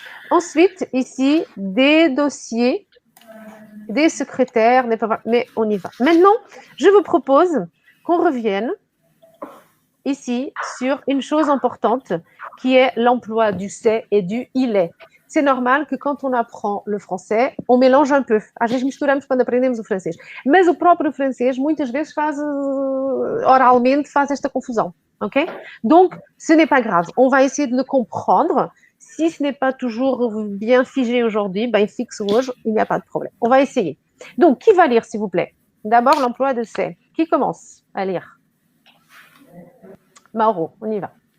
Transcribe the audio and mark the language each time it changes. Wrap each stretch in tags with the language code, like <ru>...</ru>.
<fr>Ensuite, ici, des dossiers, des secrétaires, mais on y va. Maintenant, je vous propose qu'on revienne ici sur une chose importante qui est l'emploi du c'est et du il est. C'est normal que quand on apprend le français, on mélange un peu.</fr> <pt>Às vezes misturamos quando aprendemos o francês. Mas o próprio francês, muitas vezes, oralmente, faz esta confusão.</pt> <fr>Ok? Donc, ce n'est pas grave. On va essayer de le comprendre. Si ce n'est pas toujours bien figé aujourd'hui,</fr> <pt>fixe hoje,</pt> <fr>il n'y a pas de problème. On va essayer. Donc, qui va lire, s'il vous plaît? D'abord, l'emploi de c'est. Qui commence à lire? Mauro, on y va.</fr>